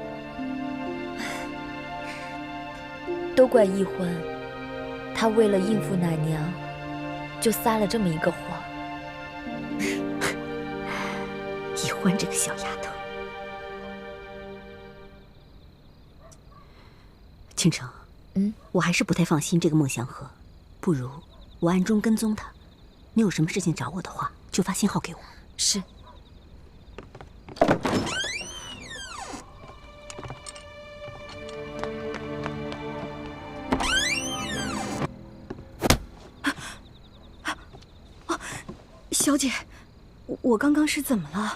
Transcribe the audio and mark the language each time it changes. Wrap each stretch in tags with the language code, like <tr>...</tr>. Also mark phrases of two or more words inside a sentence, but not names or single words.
<zh>都怪奕歡，他為了應付奶娘，就撒了這麼一個謊。奕歡這個小丫頭。傾城，我還是不太放心這個孟祥和，不如我暗中跟蹤他。你有什麼事情找我的話，就發信號給我。是。小姐，我刚刚是怎麼了？</zh>